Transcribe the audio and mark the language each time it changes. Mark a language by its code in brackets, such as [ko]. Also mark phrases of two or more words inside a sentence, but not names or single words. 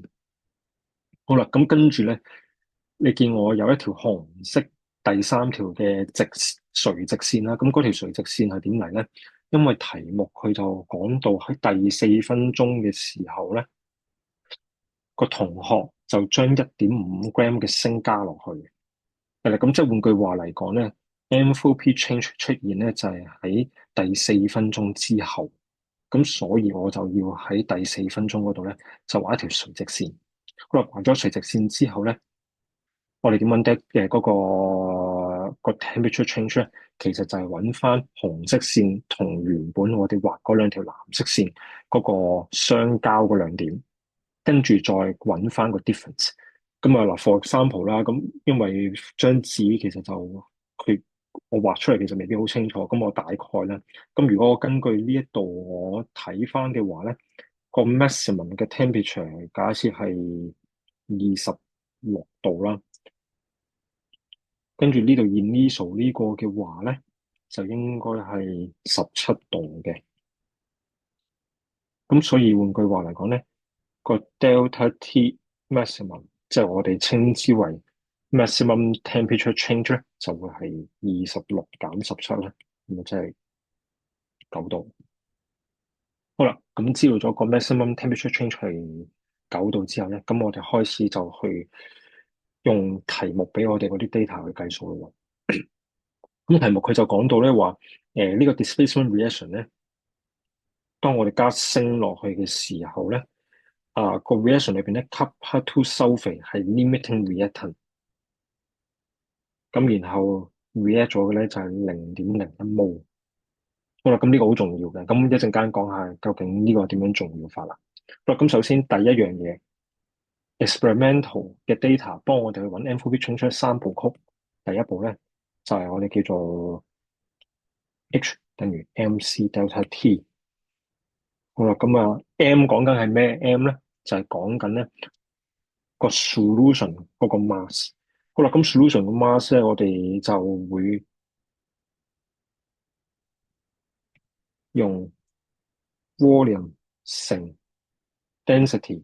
[yue] 好啦，咁跟住咧，你見我有一條紅色第三條嘅垂直線啦。咁嗰條垂直線係點嚟咧？因為題目佢就講到喺第4分鐘嘅時候咧，個同學就將1.5 gram 嘅鋅加落去。係啦，咁即係換句話嚟講咧 ， [en] enthalpy change [yue] 出現咧就係喺第4分鐘之後。咁所以我就要喺第4分鐘嗰度咧就畫一條垂直線。好啦，畫咗垂直線之後咧，我哋點揾得嘅嗰個 [en] temperature change [yue] 咧，其實就係揾翻紅色線同原本我哋畫嗰兩條藍色線嗰個相交嗰兩點，跟住再揾翻個 difference。咁啊嗱 ， [en] for example [yue] 啦，咁因為張紙其實就佢我畫出嚟其實未必好清楚，咁我大概咧，咁如果我根據呢一度我睇翻嘅話咧，個 maximum 嘅 temperature 假設係26度啦，跟住呢度 initial 呢個嘅話咧，就應該係17度嘅。咁所以換句話嚟講咧，個 [en] delta T maximum [yue] 即係我哋稱之為 [en] maximum temperature change [yue] 咧，就會係26減17啦，咁啊即係9度。好啦，咁知道咗個 [en] maximum temperature change [yue] 係9度之後咧，咁我哋開始就去用題目俾我哋嗰啲 data 去計數咯。咁題目佢就講到咧話，呢個 [en] displacement reaction [yue] 咧，當我哋加升落去嘅時候咧，個 reaction 裏邊咧 ， [en] copper to sulfate [yue] 係 [en] limiting reactant， [yue] 咁然後 react 咗嘅咧就係0.01 mol。好啦，咁呢個好重要嘅，咁一陣間講下究竟呢個點樣重要法啦。好啦，咁首先第一樣嘢，experimental 嘅 data 幫我哋去揾 [en] enthalpy change [yue] 三部曲。第一步咧就係我哋叫做 H 等於 [en] mc delta T。 [yue] 好啦，咁啊 M 講緊係咩？M 咧就係講緊咧個 solution 嗰個 mass。好啦，咁 solution 個 mass 咧，我哋就會用 volume 乘 density。